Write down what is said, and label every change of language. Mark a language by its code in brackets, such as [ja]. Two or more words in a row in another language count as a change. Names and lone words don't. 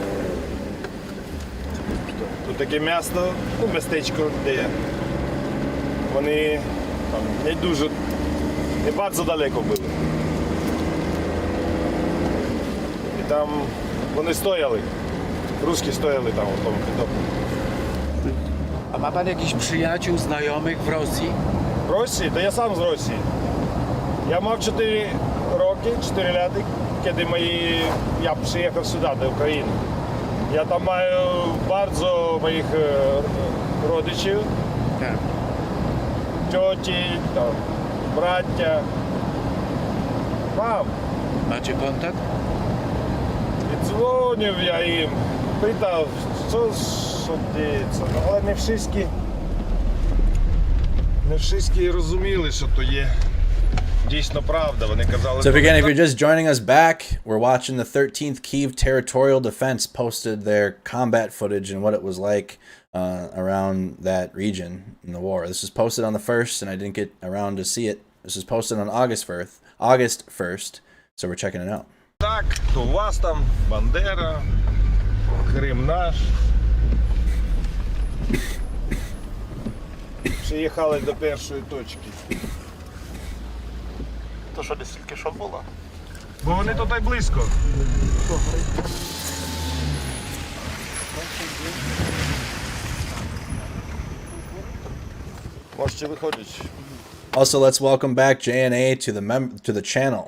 [uk] Тут таке місто, ну, містечко, де вони там не дуже, не дуже далеко були. І там вони стояли, русські стояли там у тому Питомнику. [pl] A ma pan jakichś przyjaciół, znajomych w Rosji? [uk] В Росії? Та я сам з Росії. Я мав 4 роки, 4 літа, коли я приїхав сюди, до України. Я там маю багато моїх родичів, тьоті, там, браття. Мам. [pl] Macie kontakt? [uk] І дзвонив я їм, питав, що діється. Але не всі розуміли, що то є дійсно правда. Вони казали... [en] So again, if you're just joining us back, we're watching the 13th Kyiv Territorial Defense posted their combat footage and what it was like around that region in the war. This was posted on the 1st, and I didn't get around to see it. This was posted on August 1st, so we're checking it out. [uk] Так, то у вас там Бандера, Крим наш. Приїхали до першої точки. То що, десь тільки що було? Бо вони тут і близько. Можете виходити. [en] Also, let's welcome back JNA to the channel.